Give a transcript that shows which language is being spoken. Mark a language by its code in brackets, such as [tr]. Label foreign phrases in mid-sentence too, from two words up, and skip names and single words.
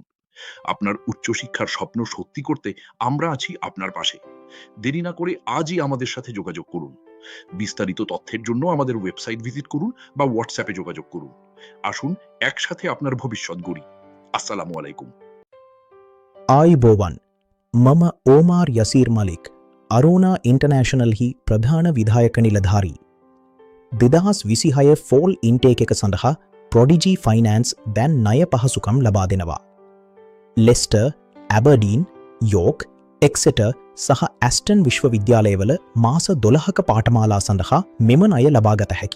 [bn] আপনার উচ্চশিক্ষার স্বপ্ন সত্যি করতে আমরা আছি আপনার পাশে। দেরি না করে আজই আমাদের সাথে যোগাযোগ করুন। বিস্তারিত তথ্যের জন্য আমাদের ওয়েবসাইট ভিজিট করুন বা হোয়াটসঅ্যাপে যোগাযোগ করুন। আসুন একসাথে আপনার ভবিষ্যৎ গড়ি। [ar] السلام عليكم. [si] ආයිබෝවන් මම ඕමාර් යසීර් මලික් අරෝනා ඉන්ටර්නෑෂනල් හි ප්‍රධාන විධායක නිලධාරී. 2026 [en] fall intake [si] එක සඳහා ප්‍රොඩිජී ෆයිනෑන්ස් දැන් ණය පහසුකම් ලබා දෙනවා. ලෙස්ටර්, ඇබර්ඩීන්, යෝක්, එක්සෙටර් සහ ඇස්ටන් විශ්වවිද්‍යාලයවල මාස 12ක පාඨමාලා සඳහා මෙම ණය ලබාගත හැකි.